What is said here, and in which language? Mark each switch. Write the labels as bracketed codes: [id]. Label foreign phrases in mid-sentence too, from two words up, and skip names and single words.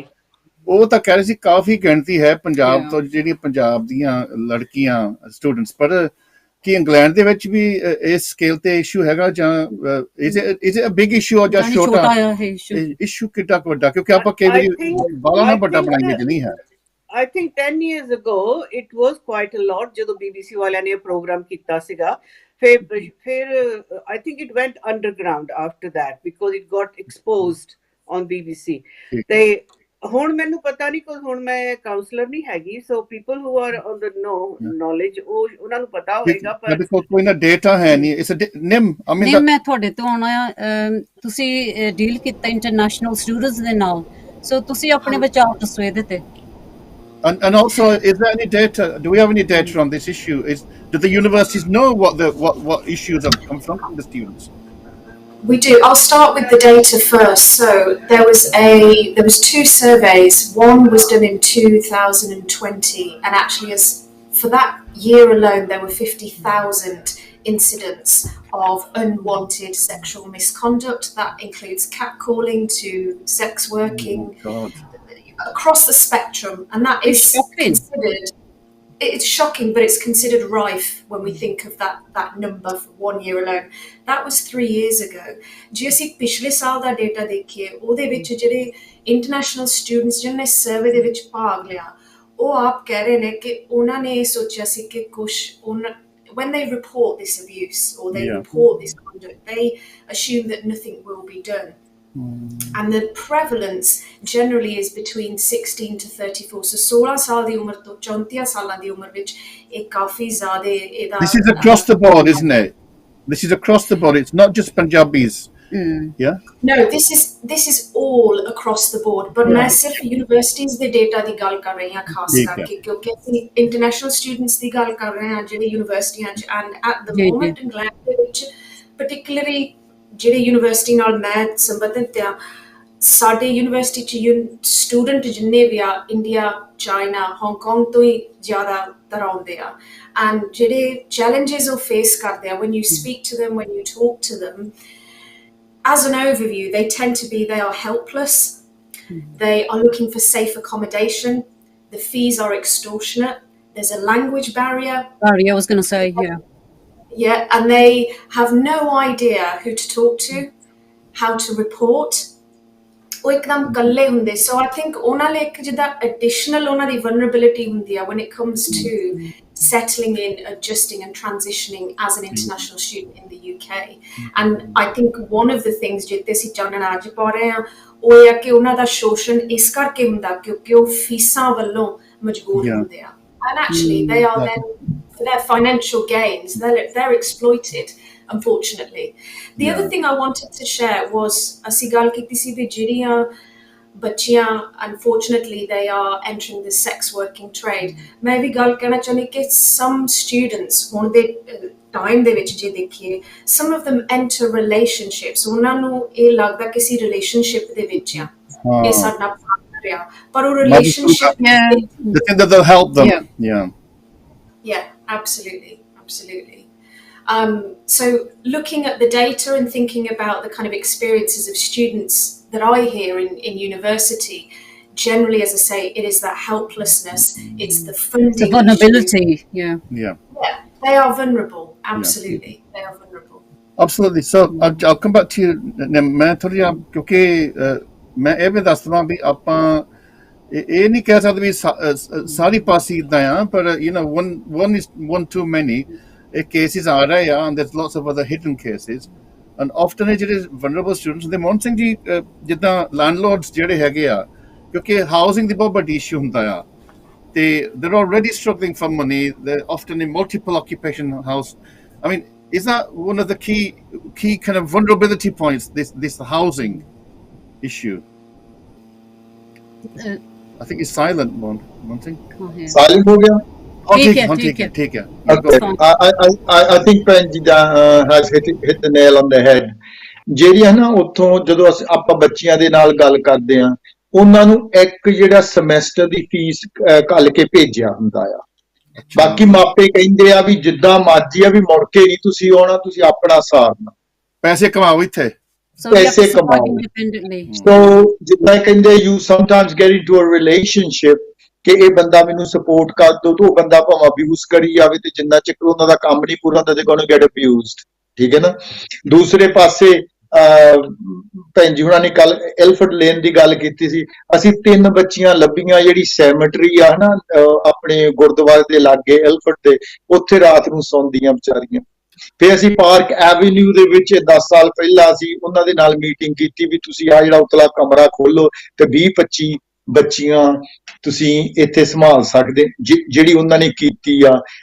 [pa] ਉਹ ਤਾਂ ਕਹਿ ਰਹੇ ਸੀ ਕਾਫੀ ਗਿਣਤੀ ਹੈ ਪੰਜਾਬ ਤੋਂ ਜਿਹੜੀਆਂ ਪੰਜਾਬ ਦੀਆਂ ਲੜਕੀਆਂ ਸਟੂਡੈਂਟਸ, ਪਰ ਕੀ ਇੰਗਲੈਂਡ ਦੇ ਵਿੱਚ ਵੀ ਇਸ ਸਕੇਲ ਤੇ ਇਸ਼ੂ ਹੈਗਾ ਜਾਂ [en] is it a big issue [pa] ਜਾਂ ਛੋਟਾ ਇਸ਼ੂ ਕਿੱਡਾ ਵੱਡਾ, ਕਿਉਂਕਿ ਆਪਾਂ ਕਈ ਵਾਰੀ ਬਾਲਾ ਨਾ ਵੱਡਾ ਬਣਾਈਏ ਕਿ ਨਹੀਂ ਹੈ। [en] I think 10 years ago it was quite a lot [pa] ਜਦੋਂ BBC ਵਾਲਿਆਂ ਨੇ ਇਹ ਪ੍ਰੋਗਰਾਮ ਕੀਤਾ ਸੀਗਾ। [en] ਫਿਰ I think it went underground after that because it got exposed on BBC। [pa] ਤੇ ਹੁਣ ਮੈਨੂੰ ਪਤਾ ਨਹੀਂ because ਹੁਣ ਮੈਂ ਕਾਉਂਸਲਰ ਨਹੀਂ ਹੈਗੀ, [en] so people who are on the knowledge [pa] ਉਹਨਾਂ ਨੂੰ ਪਤਾ ਹੋਏਗਾ। ਪਰ ਕੋਈ ਨਾ ਡੇਟਾ ਹੈ ਨਹੀਂ। ਇਸ ਨਿਮ ਮੈਂ ਤੁਹਾਡੇ ਤੋਂ ਆਉਣਾ, ਤੁਸੀਂ ਡੀਲ ਕੀਤਾ [en] international students [pa] ਦੇ ਨਾਲ, ਸੋ ਤੁਸੀਂ ਆਪਣੇ ਵਿਚਾਰ ਦੱਸੋ ਇਹਦੇ ਤੇ। [en] And also, is there any data? Do we have any data on this issue? Do the universities know what issues have come from the students? We do. I'll start with the data first. So there was two surveys. One was done in 2020, and actually, for that year alone, there were 50,000 incidents of unwanted sexual misconduct. That includes catcalling to sex working. Oh, God. Across the spectrum, and that is considered, it's shocking, but it's considered rife when we think of that number for 1 year alone. That was 3 years ago. [pa] ਜੇ ਅਸੀਂ ਪਿਛਲੇ ਸਾਲ ਦਾ ਡੇਟਾ ਦੇਖੀਏ, ਉਹਦੇ ਵਿੱਚ ਜਿਹੜੇ [en] international students [pa] ਜਿਹਨਾਂ ਨੇ ਸਰਵੇ ਦੇ ਵਿੱਚ ਭਾਗ ਲਿਆ, ਉਹ ਆਪ ਕਹਿ ਰਹੇ ਨੇ ਕਿ ਉਹਨਾਂ ਨੇ ਇਹ ਸੋਚਿਆ ਸੀ ਕਿ [en] when they report this abuse or they report this conduct, they assume that nothing will be done. And the prevalence generally is between 16 to 34. [pa] So 16 ਸਾਲ ਦੀ ਉਮਰ ਤੋਂ 34 ਸਾਲਾਂ ਦੀ ਉਮਰ ਵਿੱਚ ਇਹ ਕਾਫੀ ਜ਼ਿਆਦਾ ਇਹਦਾ [en] This is across the board, isn't it? This is across the board. It's not just Punjabis. Yeah? No, this is all across the board. [pa] But ਮੈਂ ਸਿਰਫ ਯੂਨੀਵਰਸਿਟੀਜ਼ ਦੇ ਡੇਟਾ ਦੀ ਗੱਲ ਕਰ ਰਹੀ ਹਾਂ ਖਾਸ ਕਰਕੇ, ਕਿਉਂਕਿ ਅਸੀਂ [en] international students [pa] ਦੀ ਗੱਲ ਕਰ ਰਹੇ ਹਾਂ ਜਿਹੜੇ ਯੂਨੀਵਰਸਿਟੀਆਂ 'ਚ, [en] and at the moment [pa] ਇੰਗਲੈਂਡ ਦੇ ਵਿੱਚ particularly ਜਿਹੜੇ ਯੂਨੀਵਰਸਿਟੀ ਨਾਲ ਮੈਂ ਸੰਬੰਧਿਤ ਆ, ਸਾਡੇ ਯੂਨੀਵਰਸਿਟੀ 'ਚ ਸਟੂਡੈਂਟ ਜਿੰਨੇ ਵੀ ਆ ਇੰਡੀਆ, ਚਾਈਨਾ, ਹਾਂਗਕਾਂਗ ਤੋਂ ਹੀ ਜ਼ਿਆਦਾਤਰ ਆਉਂਦੇ ਆ। ਐਂਡ ਜਿਹੜੇ ਚੈਲੰਜਸ ਉਹ ਫੇਸ ਕਰਦੇ ਆ, [en] when you speak to them, when you talk to them, as an overview, they tend to be, they are helpless, they are looking for safe accommodation, the fees are extortionate, there's a language barrier. I was going to say, Yeah, and they have no idea who to talk to, how to report. [pa] ਉਹ ਇੱਕਦਮ ਇਕੱਲੇ ਹੁੰਦੇ। [en] So I think [pa] ਉਹਨਾਂ ਲਈ ਇੱਕ ਜਿੱਦਾਂ [en] additional [pa] ਉਹਨਾਂ ਦੀ [en] vulnerability [pa] ਹੁੰਦੀ ਆ [en] when it comes to settling in, adjusting and transitioning as an international student in the UK. And I think one of the things [pa] ਜਿੱਤੇ ਅਸੀਂ ਚਾਨਣ ਅੱਜ ਪਾ ਰਹੇ ਹਾਂ ਉਹ ਇਹ ਆ ਕਿ ਉਹਨਾਂ ਦਾ ਸ਼ੋਸ਼ਣ ਇਸ ਕਰਕੇ ਹੁੰਦਾ ਕਿਉਂਕਿ ਉਹ ਫੀਸਾਂ ਵੱਲੋਂ ਮਜਬੂਰ ਹੁੰਦੇ ਆ। [en] And actually they are then, for their financial gains, they're exploited, unfortunately. The other thing I wanted to share was [pa] ਅਸੀਂ ਗੱਲ ਕੀਤੀ ਸੀ ਵੀ ਜਿਹੜੀਆਂ ਬੱਚੀਆਂ [en] unfortunately they are entering the sex working trade. [pa] ਮੈਂ ਵੀ ਗੱਲ ਕਹਿਣਾ ਚਾਹੁੰਦੀ ਕਿ [en] some students [pa] ਹੁਣ ਦੇ ਟਾਈਮ ਦੇ ਵਿੱਚ ਜੇ ਦੇਖੀਏ, [en] some of them enter relationships, [pa] ਉਹਨਾਂ ਨੂੰ ਇਹ ਲੱਗਦਾ ਕਿ ਅਸੀਂ ਰਿਲੇਸ਼ਨਸ਼ਿਪ ਦੇ ਵਿੱਚ ਆ, ਇਹ ਸਾਡਾ [en] but a relationship, the thing that will help them. Yeah, absolutely. So looking at the data and thinking about the kind of experiences of students that I hear in university, generally, as I say, it is that helplessness, it's the funding, the vulnerability. Yeah, they are vulnerable. Absolutely, they are vulnerable. Absolutely. So I'll come back to you. [hi] मैं थोड़ी क्योंकि मैं [pa] ਇਹ ਵੀ ਦੱਸ ਦਵਾਂ ਵੀ ਆਪਾਂ ਇਹ ਨਹੀਂ ਕਹਿ ਸਕਦੇ ਵੀ ਸਾਰੀ ਪਾਸੇ ਇਦਾਂ ਆ, ਪਰ [en] one too many cases [pa] ਆ ਰਹੇ ਆ, [en] and there's lots of other hidden cases, and often ਜਿਹੜੇ vulnerable students [pa] ਦੇ ਮੋਹਨ ਸਿੰਘ ਜੀ ਜਿੱਦਾਂ [en] landlords [pa] ਜਿਹੜੇ ਹੈਗੇ ਆ, ਕਿਉਂਕਿ [en] housing [pa] ਦੀ ਬਹੁਤ ਵੱਡੀ [en] issue [pa] ਹੁੰਦਾ ਆ, ਤੇ [en] they're already struggling for money, they're often in multiple occupation house. I mean, is that one of the key kind of vulnerability points? This housing issue. I think it's silent one thing. [pa] ਸਾਇਲੈਂਟ ਹੋ ਗਿਆ। Oh, [hi] ठीक है, ठीक है, ठीक ठीक है. [en] Okay. I think [pa] ਭੈਣ ਜੀ ਦਾ [en] has hit the nail on the head। [pa] ਜਿਹੜੀਆਂ ਨਾ ਉੱਥੋਂ ਜਦੋਂ ਆਪਾਂ ਬੱਚਿਆਂ ਦੇ ਨਾਲ ਗੱਲ ਕਰਦੇ ਆ, ਉਹਨਾਂ ਨੂੰ ਇੱਕ ਜਿਹੜਾ ਸਮੈਸਟਰ ਦੀ ਫੀਸ ਘੱਲ ਕੇ ਭੇਜਿਆ ਹੁੰਦਾ ਆ। ਬਾਕੀ ਮਾਪੇ ਕਹਿੰਦੇ ਆ ਵੀ ਜਿੱਦਾਂ ਮਰਜ਼ੀ ਆ, ਵੀ ਮੁੜ ਕੇ ਨਹੀਂ ਤੁਸੀਂ ਆਉਣਾ, ਤੁਸੀਂ ਆਪਣਾ ਸਾਰਨਾ, ਪੈਸੇ ਕਮਾਓ ਇੱਥੇ। [en] So we have to [pa] ਪੈਸੇ [en] survive [pa] ਕਮਾਓ। [en] independently. [pa] So ਜਿੱਦਾਂ ਕਹਿੰਦੇ [en] you sometimes get into a relationship [pa] ਕਿ ਇਹ ਬੰਦਾ ਮੈਨੂੰ ਸਪੋਰਟ ਕਰ ਦੋ, ਤੇ ਉਹ ਬੰਦਾ ਭਾਵੇਂ ਅਬਿਊਜ਼ ਕਰੀ ਜਾਵੇ, ਤੇ ਜਿੰਨਾ ਚਿਰ ਉਹਨਾਂ ਦਾ ਕੰਮ ਨਹੀਂ ਪੂਰਾ ਹੁੰਦਾ, [en] they're going to get abused। [pa] ਠੀਕ ਹੈ ਨਾ। ਦੂਸਰੇ ਪਾਸੇ ਭੈਣ ਜੀ ਹੁਣਾਂ ਨੇ ਕੱਲ ਐਲਫਰਡ ਲੇਨ ਦੀ ਗੱਲ ਕੀਤੀ ਸੀ। ਅਸੀਂ 3 ਬੱਚੀਆਂ ਲੱਭੀਆਂ, ਜਿਹੜੀ ਸੈਮਟਰੀ ਆ ਨਾ ਆਪਣੇ ਗੁਰਦੁਆਰੇ ਦੇ ਲਾਗੇ ਐਲਫਰਡ ਦੇ, ਉੱਥੇ ਰਾਤ ਨੂੰ ਸੌਂਦੀਆਂ ਵਿਚਾਰੀਆਂ। ਫਿਰ ਅਸੀਂ ਪਾਰਕ ਐਵੀਨਿਊ ਦੇ ਵਿੱਚ 10 ਸਾਲ ਪਹਿਲਾਂ ਅਸੀਂ ਉਹਨਾਂ ਦੇ ਨਾਲ ਮੀਟਿੰਗ ਕੀਤੀ ਵੀ ਤੁਸੀਂ ਆ ਜਿਹੜਾ ਉਤਲਾ ਕਮਰਾ ਖੋਲੋ ਤੇ 20-25 ਬੱਚੀਆਂ ਤੁਸੀਂ ਇੱਥੇ ਸੰਭਾਲ ਸਕਦੇ, ਜਿਹੜੀ ਉਹਨਾਂ ਨੇ ਕੀਤੀ ਆ।